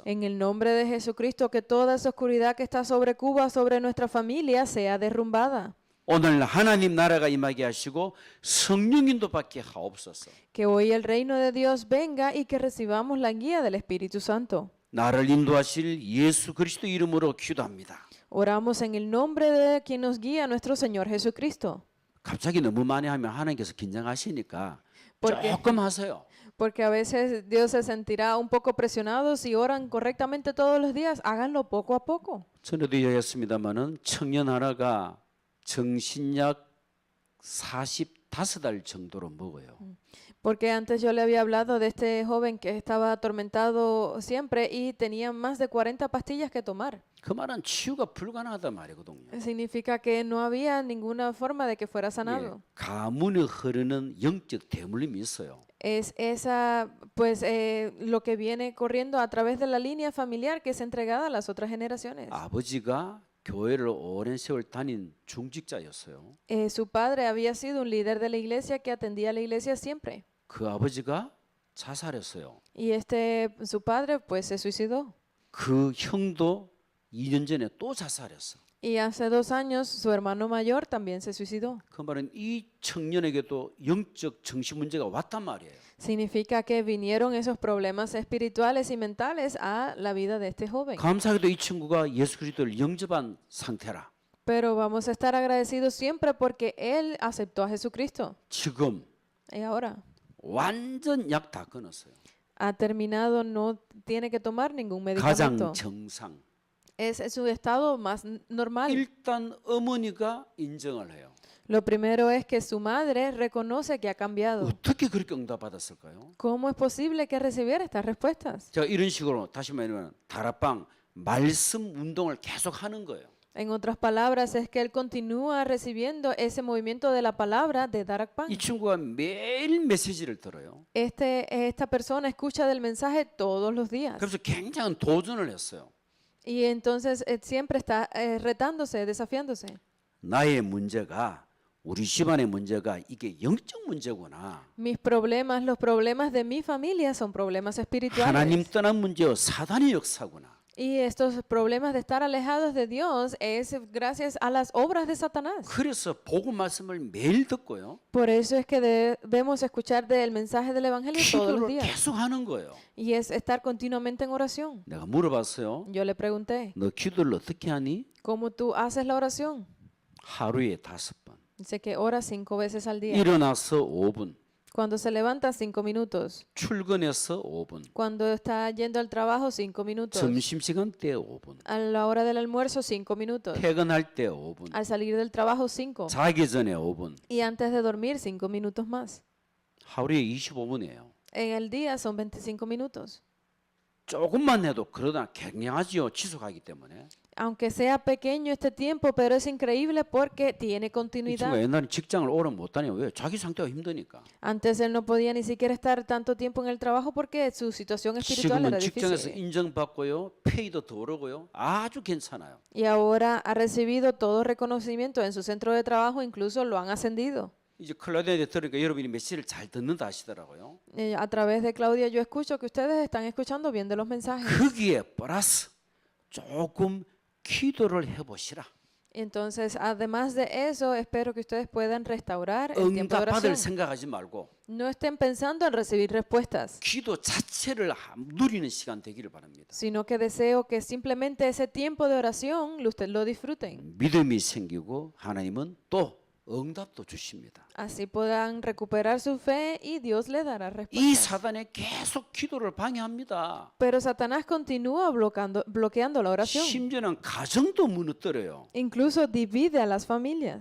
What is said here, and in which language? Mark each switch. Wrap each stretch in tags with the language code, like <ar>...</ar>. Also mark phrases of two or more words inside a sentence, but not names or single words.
<es>En el nombre de Jesucristo, que toda esa oscuridad que está sobre Cuba, sobre nuestra familia, sea derrumbada.</es> <ko>오늘 하나님 나라가 임하게 하시고 성령 인도 받게 하옵소서.</ko> <es>Que hoy el reino de Dios venga y que recibamos la guía del Espíritu Santo.</es> <ko>나를 인도하실 예수 그리스도 이름으로 기도합니다.</ko> <es>Oramos en el nombre de quien nos guía, nuestro Señor Jesucristo.</es> <ko>갑자기 너무 많이 하면 하나님께서 긴장하시니까</ko> <es>porque,</es> <ko>조금 하세요.</ko> <es>porque a veces Dios se sentirá un poco presionado si oran correctamente todos los días. Háganlo poco a poco.</es> <ko>전에도 이야기했습니다마는 청년 하나가 정신약 45달 정도로 먹어요.</ko> <es>Porque antes yo le había hablado de este joven que estaba atormentado siempre y tenía más de 40 pastillas que tomar.</es> <ko>그 말은 치유가 불가능하단 말이거든요.</ko> <es>Significa que no había ninguna forma de que fuera</es> <ko>예,</ko> <es>sanado.</es> <ko>가문에 흐르는 영적 대물림이 있어요.</ko> <es>Es esa, pues, lo que viene corriendo a través de la línea familiar que es entregada a las otras generaciones.</es> <ko>아버지가 교회를 오랜 세월 다닌 중직자였어요.</ko> <es>Su padre había sido un líder de la iglesia que atendía a la iglesia siempre.</es> <ko>그 아버지가 자살했어요.</ko> <es>Y su padre, pues, se suicidó.</es> <ko>그 형도 2년 전에 또 자살했어.</ko> <es>Y hace 2 años su hermano mayor también se suicidó.</es> <ko>그 말은 이 청년에게도 영적 정신 문제가 왔단 말이에요.</ko> <es>Significa que vinieron esos problemas espirituales y mentales a la vida de este joven.</es> <ko>감사하게도 이 친구가 예수 그리스도를 영접한 상태라.</ko> <es>Pero vamos a estar agradecidos siempre porque él aceptó a Jesucristo.</es> <ko>지금</ko> <es>Y ahora</es> <ko>완전 약 다 끊었어요.</ko> <es>ha terminado, no tiene que tomar ningún</es> <ko>가장</ko> <es>medicamento.</es> <ko>정상.</ko> <es>Es su estado más normal.</es> <ko>일단 어머니가 인정을 해요.</ko> <es>Lo primero es que su madre reconoce que ha cambiado.</es> <ko>어떻게 그렇게 응답받았을까요?</ko> <es>¿Cómo es posible que recibiera estas respuestas?</es> <ko>제가 이런 식으로 다시 말하면 다락방 말씀 운동을 계속 하는 거예요.</ko> <es>En otras palabras, es que él continúa recibiendo ese movimiento de la palabra de Darak Pan.</es> <ko>이 친구가 매일 메시지를 들어요.</ko> <es>Esta persona escucha del mensaje todos los días.</es> <ko>그래서 굉장한 도전을 했어요.</ko> <es>Y entonces siempre está retándose, desafiándose.</es> <ko>나의 문제가 우리 집안의 문제가 이게 영적 문제구나.</ko> <es>Mis problemas, los problemas de mi familia son problemas espirituales.</es> <ko>하나님 떠난 문제요 사단의 역사구나.</ko> <es>Y estos problemas de estar alejados de Dios es gracias a las obras de Satanás.</es> <ko>그래서 복음 말씀을 매일 듣고요.</ko> <es>Por eso es que debemos escuchar del mensaje del Evangelio todos los</es> <ko>기도를</ko> <es>días.</es> <ko>계속 하는 거예요.</ko> <es>Y es estar continuamente en oración.</es> <ko>내가 물어봤어요.</ko> <es>Yo le pregunté,</es> <ko>너 기도를 어떻게 하니?</ko> <es>¿cómo tú haces la oración?</es> <ko>하루에 5번.</ko> <es>Dice que ora 5 veces al día.</es> <ko>일어나서 5분.</ko> <es>Cuando se levanta, 5 minutos.</es> <ko>출근해서 5분.</ko> <es>Cuando está yendo al trabajo, 5 minutos.</es> <ko>점심시간 때 5분.</ko> <es>A la hora del almuerzo, 5 minutos.</es> <ko>퇴근할 때 5분.</ko> <es>Al salir del trabajo, 5.</es> <ko>자기 전에 5분.</ko> <es>Y antes de dormir, 5 minutos más.</es> <ko>하루에 25분이에요.</ko> <es>En el día son 25 minutos.</es> <ko>조금만 해도 그러다 굉장하지요. 지속하기 때문에.</ko> <es>Aunque sea pequeño este tiempo, pero es increíble porque tiene</es> <ko>이 친구가</ko> <es>continuidad.</es> <ko>옛날에 직장을 오래 못 다녀요. 왜? 자기 상태가 힘드니까.</ko> <es>Antes él no podía ni siquiera estar tanto tiempo en el trabajo porque su situación espiritual era</es> <ko>지금은 직장에서</ko> <es>difícil.</es> <ko>인정받고요. 페이도 더 오르고요. 아주 괜찮아요.</ko> <es>Y ahora ha recibido todo reconocimiento en su centro de trabajo, incluso lo han ascendido.</es> <ko>이제 클라우디아에 들으니까 여러분이 메시지를 잘 듣는다 하시더라고요.</ko> <es>A través de Claudia yo escucho que ustedes están escuchando bien de los mensajes.</es> <ko>거기에 플러스 조금 기도를 해보시라.</ko> <es>Entonces, además de eso, espero que ustedes puedan restaurar el tiempo de</es> <ko>응답받을</ko> <es>oración.</es> <ko>생각하지 말고</ko> <es>No estén pensando en recibir respuestas,</es> <ko>기도 자체를 누리는 시간 되기를 바랍니다.</ko> <es>sino que deseo que simplemente ese tiempo de oración ustedes lo disfruten.</es> <ko>믿음이 생기고 하나님은 또 응답도 주십니다.</ko> <es>Así puedan recuperar su fe y Dios le dará</es> <ko>이</ko> <es>respuestas.</es> <ko>사단에 계속 기도를 방해합니다.</ko> <es>Pero Satanás continúa bloqueando la oración.</es> <ko>심지어는 가정도 무너뜨려요.</ko> <es>Incluso divide a las familias.</es>